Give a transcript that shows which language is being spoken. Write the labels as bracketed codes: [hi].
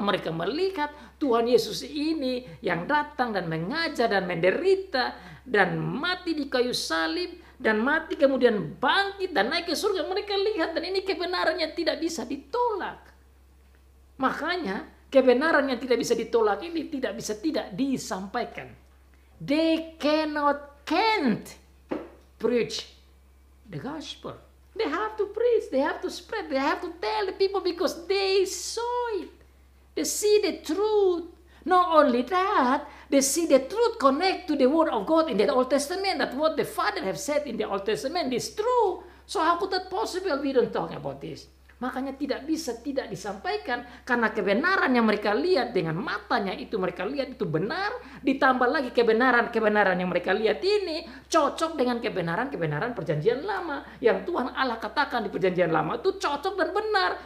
[id] Mereka melihat Tuhan Yesus ini yang datang dan mengajar dan menderita. Dan mati di kayu salib. Dan mati kemudian bangkit dan naik ke surga. Mereka lihat dan ini kebenarannya tidak bisa ditolak. Makanya kebenaran yang tidak bisa ditolak ini tidak bisa tidak disampaikan. [en] They can't preach the gospel. They have to preach, they have to spread, they have to tell the people because they saw it. They see the truth. Not only that, they see the truth connect to the word of God in the Old Testament. That what the Father have said in the Old Testament is true. So how could that possible? We don't talk about this. [id] Makanya tidak bisa tidak disampaikan karena kebenaran yang mereka lihat dengan matanya itu mereka lihat itu benar, ditambah lagi kebenaran yang mereka lihat ini cocok dengan kebenaran perjanjian lama yang Tuhan Allah katakan di perjanjian lama itu cocok dan benar.